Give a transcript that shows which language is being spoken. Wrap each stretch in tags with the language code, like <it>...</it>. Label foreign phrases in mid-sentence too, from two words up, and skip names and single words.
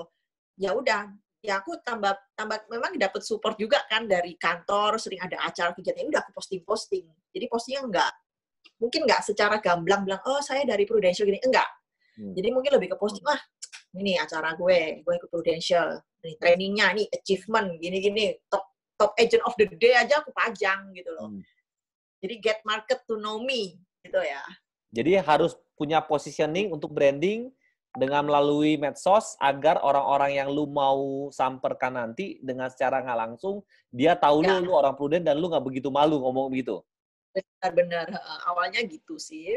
<id>Ya udah, ya aku tambah memang dapat support juga kan dari kantor, sering ada acara kegiatan, udah aku posting. Jadi postingnya mungkin nggak secara gamblang bilang, oh saya dari Prudential gini, enggak. Jadi mungkin lebih ke posting, ini acara gue ikut Prudential, nih trainingnya, nih achievement, gini-gini,</id> <en>top agent of the day</en> <id>aja aku pajang gitu loh. Jadi</id> <en>get market to know me</en> <id>gitu ya. Jadi harus punya positioning untuk branding dengan melalui medsos agar orang-orang yang lu mau samperkan nanti dengan secara nggak langsung dia tahu Ya. lu orang prudent dan lu nggak begitu malu ngomong begitu. Benar, awalnya gitu sih.</id>